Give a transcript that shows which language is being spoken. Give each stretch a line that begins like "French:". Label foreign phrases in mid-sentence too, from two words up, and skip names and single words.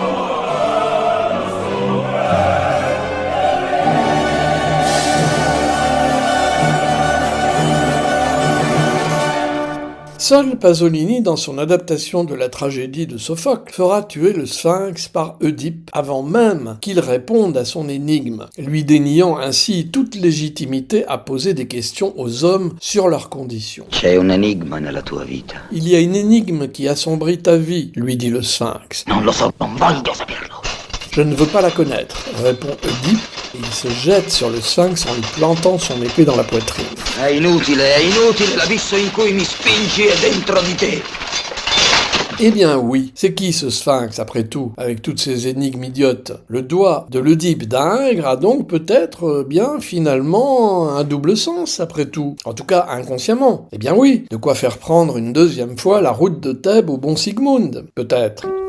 French: Seul Pasolini, dans son adaptation de la tragédie de Sophocle, fera tuer le sphinx par Oedipe avant même qu'il réponde à son énigme, lui déniant ainsi toute légitimité à poser des questions aux hommes sur leurs conditions.
Italian: C'è un enigma nella tua vita.
French: Il y a une énigme qui assombrit ta vie, lui dit le sphinx.
Italian: Non lo so, non voglio saperlo.
French: Je ne veux pas la connaître, répond Oedipe, et il se jette sur le sphinx en lui plantant son épée dans la poitrine.
Italian: È inutile, l'abisso in cui mi spingi è dentro di te.
French: Eh bien oui, c'est qui ce sphinx après tout, avec toutes ces énigmes idiotes? Le doigt de l'Oedipe d'Ingres a donc peut-être bien finalement un double sens après tout, en tout cas inconsciemment. Eh bien oui, de quoi faire prendre une deuxième fois la route de Thèbes au bon Sigmund, peut-être.